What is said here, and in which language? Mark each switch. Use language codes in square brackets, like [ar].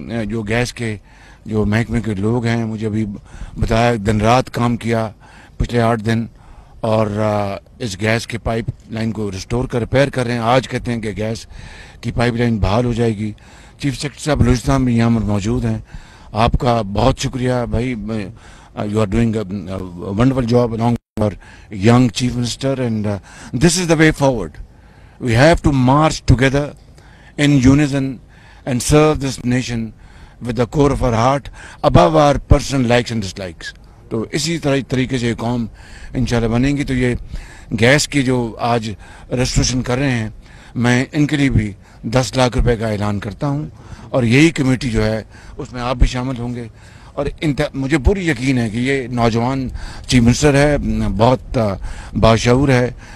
[ur] جو گیس کے جو محکمے کے لوگ ہیں, مجھے ابھی بتایا دن رات کام کیا پچھلے 8 دن, اور اس گیس کے پائپ لائن کو ریسٹور کر ریپیئر کر رہے ہیں. آج کہتے ہیں کہ گیس کی پائپ لائن بحال ہو جائے گی. چیف سیکرٹری صاحب بلوچستان بھی یہاں پر موجود ہیں. آپ کا بہت شکریہ بھائی. [en] You are doing a wonderful job along with our young Chief Minister, and this is the way forward. We have to march together in unison and serve this nation with the core of our heart above our personal likes and dislikes. [ur] تو اسی طریقے سے قوم انشاءاللہ بنیں گی. تو یہ گیس کی جو آج ریسٹوریشن کر رہے ہیں, میں ان کے لیے بھی 10 لاکھ روپے کا اعلان کرتا ہوں, اور یہی کمیٹی جو ہے اس میں آپ بھی شامل ہوں گے. اور مجھے پوری یقین ہے کہ یہ نوجوان چیف منسٹر ہے, بہت باشعور ہے.